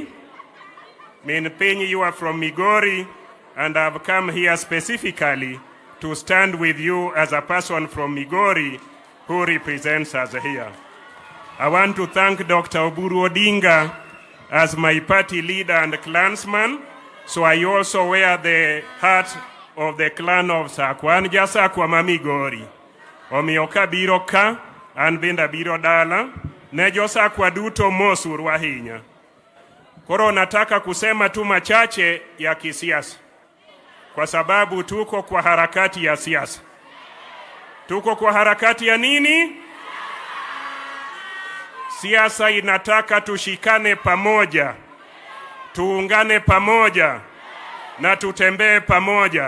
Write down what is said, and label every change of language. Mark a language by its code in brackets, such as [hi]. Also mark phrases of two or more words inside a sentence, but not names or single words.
[luo] Min Piny, [en] you are from Migori, and I've come here specifically to stand with you as a person from Migori who represents us here. I want to thank Dr. Oburu Odinga as my party leader and clansman, so I also wear the hat of the clan of Sakwa, and just Sakwa Migori. [luo] Omioka biro ka, an benda biro dala, ne jo Sakwa duto mosur wahinya. [sw] Koro nataka kusema tu machache ya kisiasa, kwa sababu tuko kwa harakati ya siasa. Tuko kwa harakati ya nini? Siasa inataka tushikane pamoja, tuungane pamoja, na tutembee pamoja.